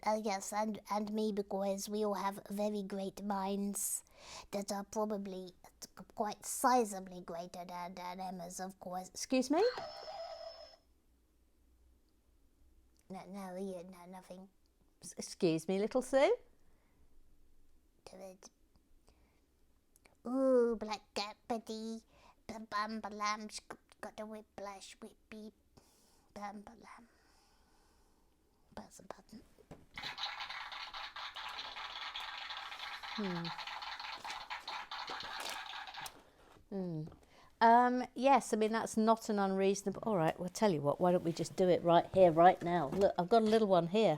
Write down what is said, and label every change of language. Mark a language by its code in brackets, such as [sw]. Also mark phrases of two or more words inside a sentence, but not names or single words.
[en] Yes, and me, because we all have very great minds that are probably quite sizably greater than Emma's, of course. Excuse me? No, nothing. Excuse me, little Sue? Ooh, Black Cat, Betty, bam ba lam, she's got a whiplash, whippy, bam ba lam. Press the button. Yes, I mean, that's not an unreasonable... All right, well, tell you what, why don't we just do it right here, right now? Look, I've got a little one here.